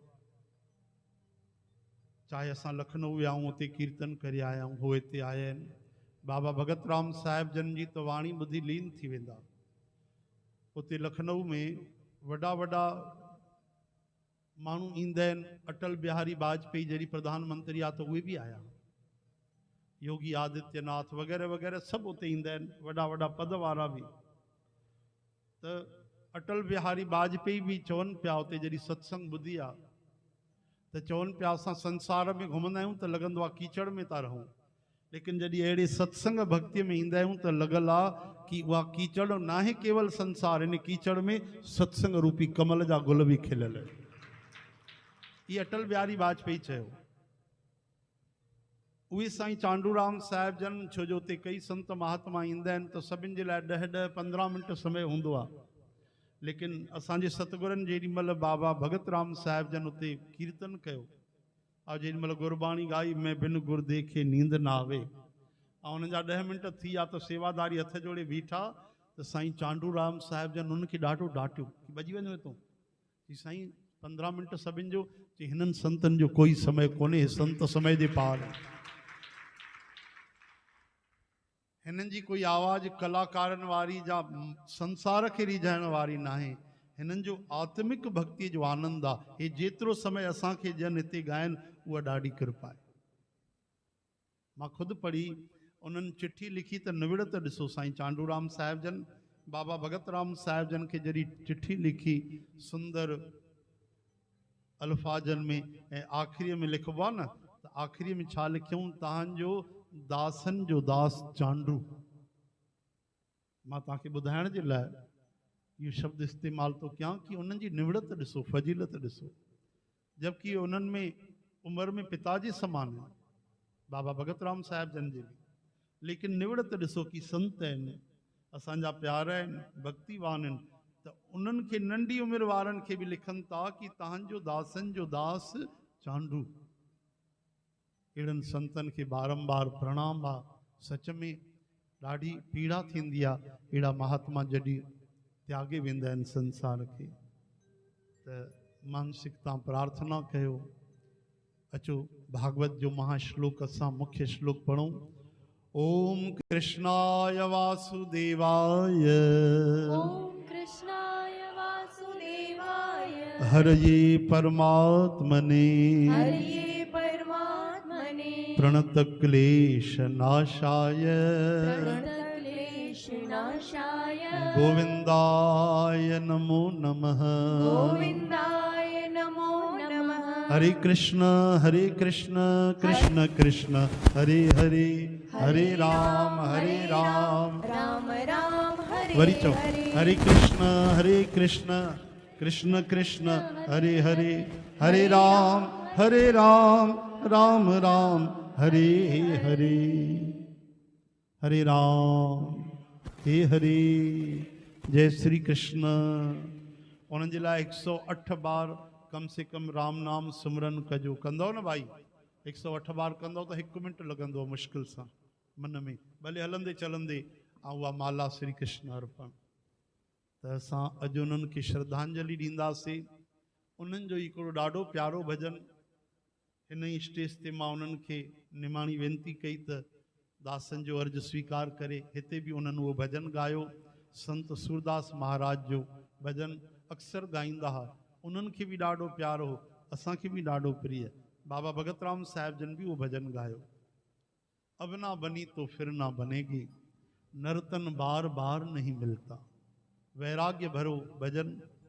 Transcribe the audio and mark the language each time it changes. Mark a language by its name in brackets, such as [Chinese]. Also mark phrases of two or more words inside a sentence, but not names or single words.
[Sindhi] चाहे असां लखनऊ विया आहियूं, उते कीर्तन करे आया आहियूं, हो हिते आया आहिनि। बाबा भगत राम साहिब जन जी त वाणी ॿुधी लीन थी वेंदा। उते लखनऊ में वॾा वॾा माण्हू ईंदा आहिनि। अटल बिहारी वाजपेयी जॾहिं प्रधानमंत्री आहे त उहे बि आया, योगी आदित्यनाथ वग़ैरह वग़ैरह सभु उते ईंदा आहिनि, वॾा वॾा पद वारा बि। त अटल बिहारी वाजपेयी बि चवनि पिया उते जॾहिं सत्संग ॿुधी आहे, त चवनि पिया असां संसार में घुमंदा आहियूं त लॻंदो आहे कीचड़ में था रहूं, लेकिन जॾहिं अहिड़े सत्संग भक्तीअ में ईंदा आहियूं त लॻल आहे कि उहा कीचड़ न आहे केवल संसार, इन कीचड़ में सत्संग रूपी कमल जा गुल बि खिलियल आहिनि। ये अटल बिहारी वाजपेयी चयो। उहे साईं चांडूराम साहिब जन, छो जो उते कई संत महात्मा ईंदा आहिनि त सभिनि जे लाइ 10-15 मिंट समय हूंदो आहे। लेकिन असांजे सतगुरनि जेॾी महिल बाबा भगत राम साहिब जन उते कीर्तन कयो, और जेॾी महिल गुरबाणी गाई, [Hindi] मैं बिन गुर देखे नींद न आवे, [Sindhi] ऐं उन्हनि जा 10 मिंट थी विया त सेवादारी हथ जोड़े बीठा, त साईं चांडूराम साहिब जन उनखे ॾाढो डांटियो कि भॼी वञो हितां। कि साईं 15 मिंट सभिनि जो, कि हिननि संतनि जो कोई समय कोन्हे, संत समय जे पार। हिननि जी कोई आवाज़ कलाकारनि वारी या संसार खे रिझाइण वारी न आहे। हिननि जो आत्मिक भक्ति जो आनंद आहे। हे जेतिरो समय असांखे जन हिते ॻाइनि, उहा ॾाढी कृपा आहे। मां ख़ुदि पढ़ी, उन्हनि चिठी लिखी त निविड़त ॾिसो, साईं चांडूराम साहिब जन बाबा भगत राम साहिब जन खे जॾहिं चिठी लिखी सुंदर अल्फाजनि में, ऐं आख़िरीअ में लिखबो आहे न, त आख़िरीअ में छा लिखियऊं, तव्हांजो दासन जो दास चांडू। मां तव्हांखे ॿुधाइण जे लाइ इहो शब्द इस्तेमालु थो कयां कि उन्हनि जी निविड़त ॾिसो, फजीलत ॾिसो, जबकि उन्हनि में उमिरि में पिताजी समान है बाबा भगत राम साहिब जन जे, लेकिन निविड़त ॾिसो कि संत आहिनि, असांजा प्यारा आहिनि, भक्तिवान आहिनि, त उन्हनि खे नंढी उमिरि वारनि खे बि लिखनि था कि तव्हांजो दासन जो दास चांडू। अहिड़नि संतनि खे बारंबार प्रणाम आहे। सच में ॾाढी पीड़ा थींदी आहे अहिड़ा महात्मा जॾहिं त्यागे वेंदा आहिनि संसार खे। त मानसिक तव्हां प्रार्थना कयो। अचो भागवत जो महाश्लोक असां मुख्य श्लोक पढ़ूं। [Sanskrit] ओम कृष्णाय वासुदेवाय, ओम कृष्णाय वासुदेवाय, हरये परमात्मने, हरये परमात्मने, प्रणत क्लेश नाशाय, प्रणत क्लेश नाशाय, गोविंदाय नमो नमः। गोविंदाय नमो नमः। हरे कृष्ण कृष्ण कृष्ण हरे हरे, हरे राम राम राम हरे [Sindhi] वरी चो, [Sanskrit] हरे। हरे कृष्ण कृष्ण कृष्ण हरे हरे, हरे राम राम राम हरे हरे। हरे राम हे हरे, जय श्री कृष्ण। [Sindhi] उन्हनि जे लाइ 108 बार [Hindi] कम से कम [Sindhi] राम नाम सिमरन कजो। कंदो न भाई? 108 बार कंदो तो 1 मिनट लॻंदो मुश्किल सां मन में, भले हलंदे चलंदे। ऐं उहा माला श्री कृष्ण अर्पण। त असां अॼु उन्हनि खे श्रद्धांजलि ॾींदासीं। उन्हनि जो हिकिड़ो ॾाढो प्यारो भॼन हिन ई स्टेज ते मां उन्हनि खे निमाणी वेनती कई त दासन जो अर्ज़ु स्वीकार करे। हिते बि उन्हनि उहो भॼन ॻायो। संत सूरदास महाराज जो भॼन अक्सर ॻाईंदा हुआ। उन्हनि खे बि ॾाढो प्यारो हो, असांखे बि ॾाढो प्रिय। बाबा भगत राम साहिब जन बि उहो भॼन ॻायो। [Hindi] अब ना बनी तो फिर ना बनेगी, नर्तन बार बार नहीं मिलता। [Sindhi] वैराग्य भरो भजन